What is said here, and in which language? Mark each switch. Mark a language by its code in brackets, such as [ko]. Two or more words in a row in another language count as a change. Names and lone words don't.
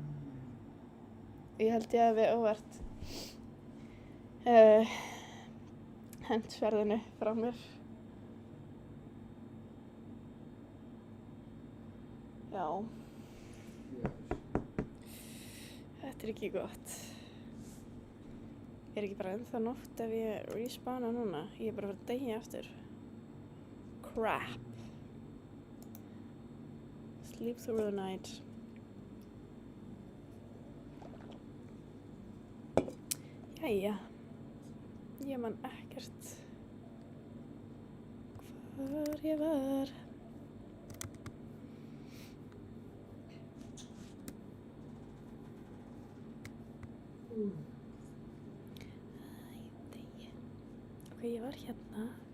[is] Ég held ég hafi óvart hent sverðinu frá mér. Já. Þetta er ekki gott. Er ekki bara ennþá nótt ef ég respawna núna? Ég er bara að fara að deyja aftur. [en] Crap. Sleep through the night. [is] Jæja. Ég man ekkert hvar ég var. Ok, ég var hérna.